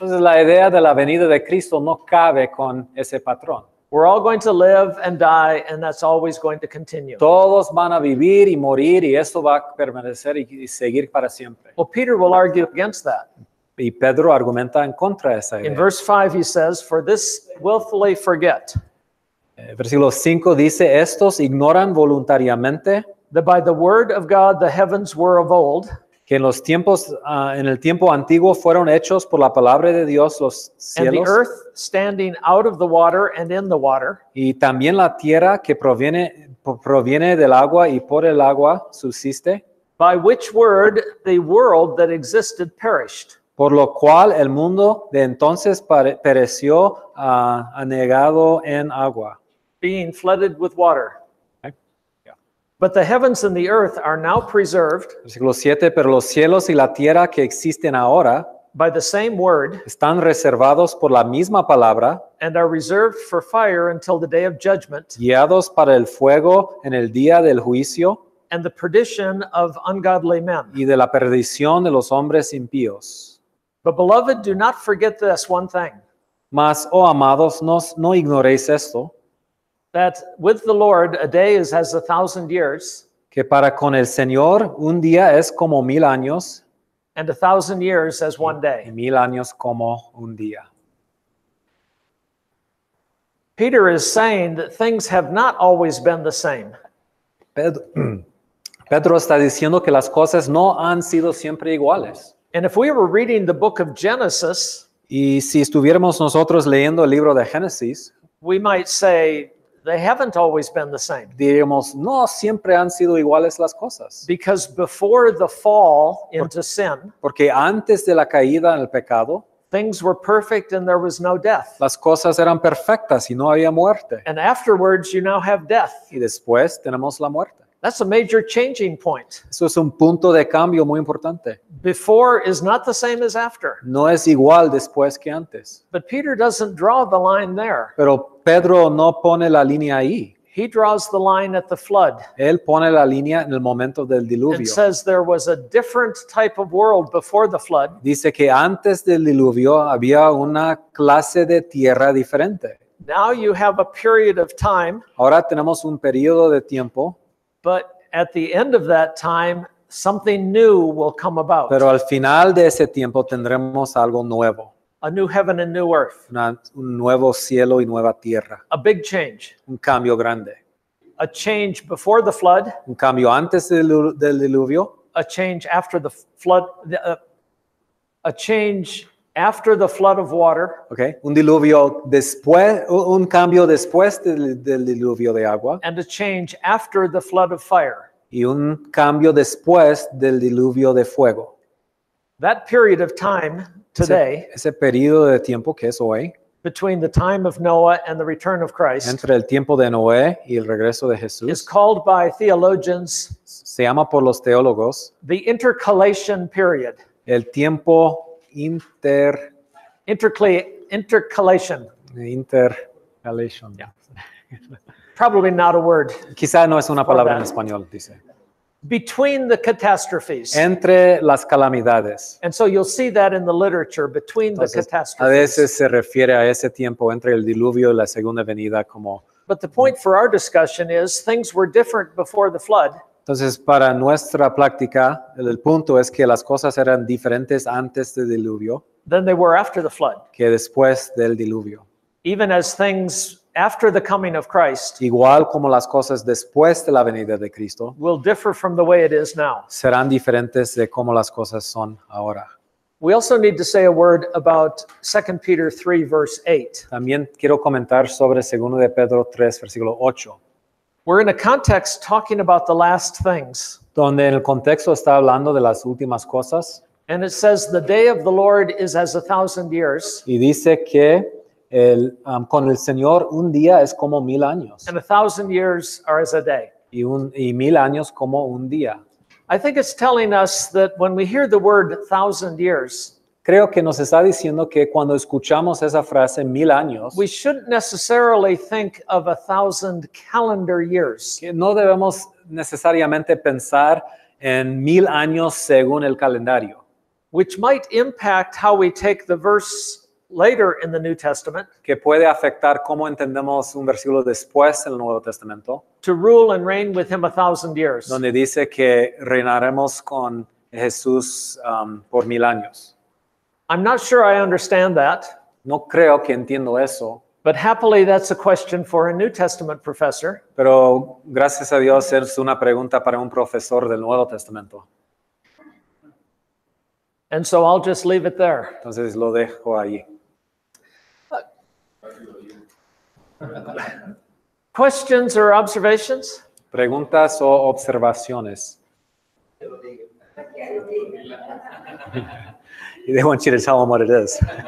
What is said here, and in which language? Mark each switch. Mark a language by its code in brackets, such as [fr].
[es] Entonces la idea de la venida de Cristo no cabe con ese patrón. [en] We're all going to live and die, and that's always going to continue. [es] Todos van a vivir y morir y esto va a permanecer y seguir para siempre. [en] Well, Peter will argue against that. [es] Y Pedro argumenta en contra de esa idea. [en] In verse 5, he says, for this willfully forget [es] Versículo 5 dice, estos ignoran voluntariamente [en] that by the word of God the heavens were of old, [es] que en los tiempos, en el tiempo antiguo fueron hechos por la palabra de Dios los [en] and the [es] cielos [en] earth standing out of the water and in the water, [es] y también la tierra que proviene del agua y por el agua subsiste, [en] by which word the world that existed perished. [es] por lo cual el mundo de entonces pereció anegado en agua. [en] Being flooded with water. Okay. But the heavens and the earth are now preserved [es] Versículo 7, pero los cielos y la tierra que existen ahora [en] by the same word [es] están reservados por la misma palabra, [en] and are reserved for fire until the day of judgment [es] guiados para el fuego en el día del juicio [en] and the perdition of ungodly men. [es] y de la perdición de los hombres impíos. [en] But beloved, do not forget this one thing, [es] Mas, oh amados, no ignoréis esto, [en] that with the Lord a day is as 1,000 years, [es] que para con el Señor un día es como 1000 años [en] and 1,000 years as one [es] y [en] day. [es] 1000 años como un día. [en] Peter is saying that things have not always been the same. [es] Pedro está diciendo que las cosas no han sido siempre iguales. [en] And if we were reading the book of Genesis, [es] Y si estuviéramos nosotros leyendo el libro de Génesis, [en] we might say they haven't always been the same. [es] diríamos, no siempre han sido iguales las cosas. [en] Because before the fall into sin, [es] Porque antes de la caída en el pecado, [en] things were perfect and there was no death. [es] las cosas eran perfectas y no había muerte. [en] And afterwards, you now have death. [es] Y después tenemos la muerte. [en] That's a major changing point. [es] Eso es un punto de cambio muy importante. [en] Before is not the same as after. [es] No es igual después que antes. [en] But Peter doesn't draw the line there. [es] Pero Pedro no pone la línea ahí. [en] He draws the line at the flood [es] Él pone la línea en el momento del [en] and [es] diluvio. [en] says there was a different type of world before the flood. [es] Dice que antes del diluvio había una clase de tierra diferente. [en] Now you have a period of time, [es] Ahora tenemos un periodo de tiempo, [en] but at the end of that time, something new will come about. [es] pero al final de ese tiempo tendremos algo nuevo. [en] A new heaven and new earth. [es] Un nuevo cielo y nueva tierra. [en] A big change. [es] Un cambio grande. [en] A change before the flood. [es] Un cambio antes del diluvio. [en] A change after the flood. A change after the flood of water. Okay. [es] Un diluvio después, un cambio después del diluvio de agua. [en] And a change after the flood of fire. [es] Y un cambio después del diluvio de fuego. [en] That period of time today [es] ese periodo de tiempo que es hoy [en] between the time of Noah and the return of Christ [es] entre el tiempo de Noé y el regreso de [en] is [es] Jesús [en] called by theologians [es] se llama por los teólogos [en] the intercalation period. [es] el tiempo [en] Intercalation. intercalation. Probably not a word. [es] Quizá no es una palabra en [en] that. [es] español, dice. [en] Between the catastrophes. [es] Entre las calamidades. [en] And so you'll see that in the literature, between the [es] Entonces, a [en] catastrophes. [es] veces se refiere a ese tiempo entre el diluvio y la segunda venida como... [en] But the point for our discussion is things were different before the flood. [es] Entonces, para nuestra práctica, el punto es que las cosas eran diferentes antes del diluvio [en] Than they were after the flood. [es] que después del diluvio. [en] Even as things after the coming of Christ [es] Igual como las cosas después de la venida de Cristo [en] will differ from the way it is now. [es] serán diferentes de cómo las cosas son ahora. [en] We also need to say a word about 2 Peter 3, verse 8. [es] También quiero comentar sobre 2 de Pedro 3, versículo 8, [en] We're in a context talking about the last things. [es] donde en el contexto está hablando de las últimas cosas [en] And it says, the day of the Lord is as 1,000 years, [es] y dice que con el Señor un día es como 1000 años [en] and 1,000 years are as a day. [es] y 1000 años como un día. [en] I think it's telling us that when we hear the word 1,000 years, [es] Creo que nos está diciendo que cuando escuchamos esa frase 1000 años, [en] we shouldn't necessarily think of 1,000 calendar years. [es] que no debemos necesariamente pensar en 1000 años según el calendario, [en] Which might impact how we take the verse later in the New Testament, [es] que puede afectar cómo entendemos un versículo después en el Nuevo Testamento, [en] to rule and reign with him 1,000 years. [es] donde dice que reinaremos con Jesús por 1000 años. [en] I'm not sure I understand that, [es] No creo que entiendo eso, [en] but happily that's a question for a New Testament professor. [es] pero gracias a Dios es una pregunta para un profesor del Nuevo Testamento. [en] And so I'll just leave it there. [es] Entonces lo dejo ahí. [en] Questions or observations? [es] Preguntas o observaciones. [en] They want you to tell them what it is.